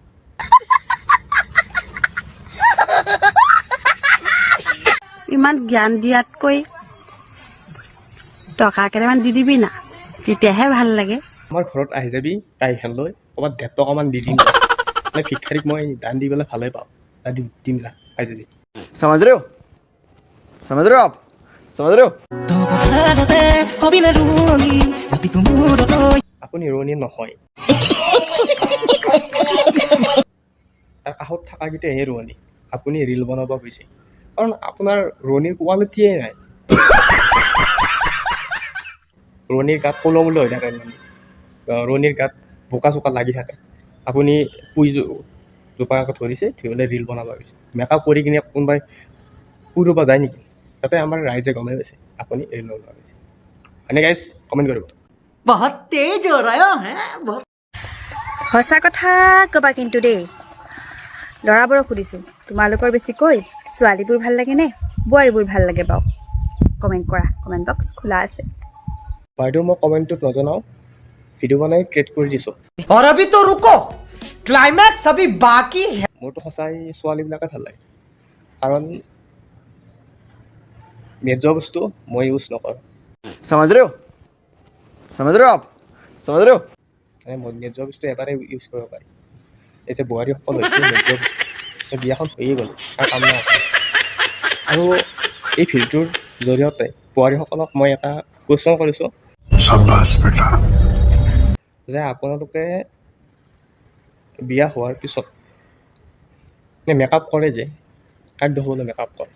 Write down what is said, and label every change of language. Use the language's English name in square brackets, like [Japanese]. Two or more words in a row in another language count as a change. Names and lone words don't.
[Assamese] ইমান জ্ঞান দিয়াতকৈ টকা কেইটামান দি দিবি না, তেতিয়াহে ভাল লাগে। আমাৰ ঘৰত আহি যাবি তাই খেল লৈ ক'ৰবাত 1.5 টকামান দি দিম, মানে ভিক্ষাৰীক মই দান দি পেলাই ভালে পাওঁ, দিম যা আহি যাবি। [Hindi] समझ रहे हो आप समझ रहे हो? [Assamese] আপুনি ৰোৱনী নহয়, তাৰ কাষত থকাকেইটাহে ৰোৱনী। আপুনি ৰিল বনাব গৈছে কাৰণ আপোনাৰ ৰোৱনীৰ কোৱালিটিয়ে নাই। ৰোৱনীৰ গাত কলমলৈ হৈ থাকে, মানে ৰোৱনীৰ গাত বোকা চোকা লাগি থাকে। আপুনি পুই জোপাকৈ ধৰিছে, ধৰিলে ৰিল বনাব গৈছে। মেকআপ কৰি কিনে কোনোবাই পুই ৰুব যায় নেকি? তাতে আমাৰ ৰাইজে গমেই পাইছে আপুনি ৰিল বনাব গৈছে। হয়নে গাইজ? কমেণ্ট কৰিব। [Hindi] बहुत तेज हो रहा है बहुत। [Assamese] সঁচা কথা ক'বা কিন্তু দেই, ল'ৰাবোৰক সুধিছোঁ, তোমালোকৰ বেছিকৈ ছোৱালীবোৰ ভাল লাগে নে বোৱাৰীবোৰ ভাল লাগে বাৰু? কমেণ্ট কৰা, [English] comment box [Assamese] খোলা আছে। বাইদেউ মই কমেণ্টটোত নজনাওঁ, ভিডিঅ' বনাই ক্ৰিয়েট কৰি দিছোঁ। [Hindi] और अभी तो रुको, क्लाइमैक्स अभी बाकी है। [Assamese] মোৰতো সঁচাই ছোৱালীবিলাকে ভাল লাগে, কাৰণ মেট যোৱা বস্তু মই ইউজ নকৰোঁ। [Hindi] समझ रहे हो आप समझ रहे हो? [Assamese] মই মেট যোৱা বস্তু এবাৰেই ইউজ কৰিব পাৰি। এই যে বোৱাৰীসকল হৈছে মেট যোৱা বস্তু, বিয়াখন হৈয়ে গ'ল তাৰ কাম নাই। আৰু এই ভিডিঅ'টোৰ জৰিয়তে বোৱাৰীসকলক মই এটা কুৱেশ্যন কৰিছোঁ যে আপোনালোকে বিয়া হোৱাৰ পিছত মেকআপ কৰে যে, কাক দেখুৱাবলৈ মেকআপ কৰে?